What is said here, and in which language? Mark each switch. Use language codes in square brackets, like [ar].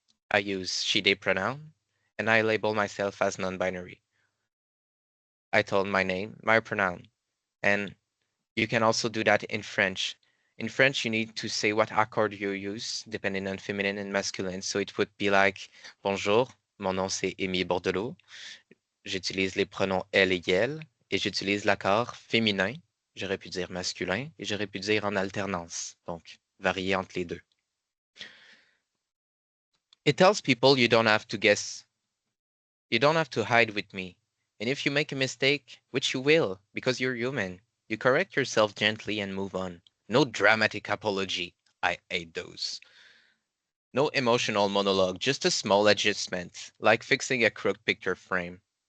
[en] I use she, they pronoun, and I label myself as non-binary. I told my name, my pronoun, and you can also do that in French. In French, you need to say what accord you use, depending on feminine and masculine. So it would be like, [fr] bonjour, mon nom c'est Emy Bordelot. J'utilise les pronoms elle et elle, et j'utilise l'accord féminin. J'aurais pu dire masculin, et j'aurais pu dire en alternance. Donc, varier entre les deux. [en] It tells people you don't have to guess. You don't have to hide with me. And if you make a mistake, which you will, because you're human, you correct yourself gently and move on. No dramatic apology. I hate those. No emotional monologue, just a small adjustment, like fixing a crooked picture frame.